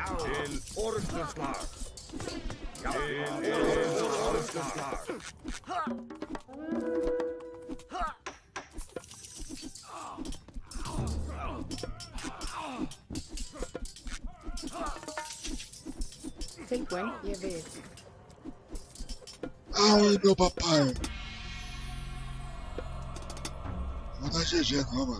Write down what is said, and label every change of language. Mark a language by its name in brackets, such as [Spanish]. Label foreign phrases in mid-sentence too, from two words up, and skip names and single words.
[Icelandic] Til orustuslag. Já. Til orustuslag. Tilbúin. Ég vil. [Portuguese] Ai, meu papai. Não vou dar GG não, mano.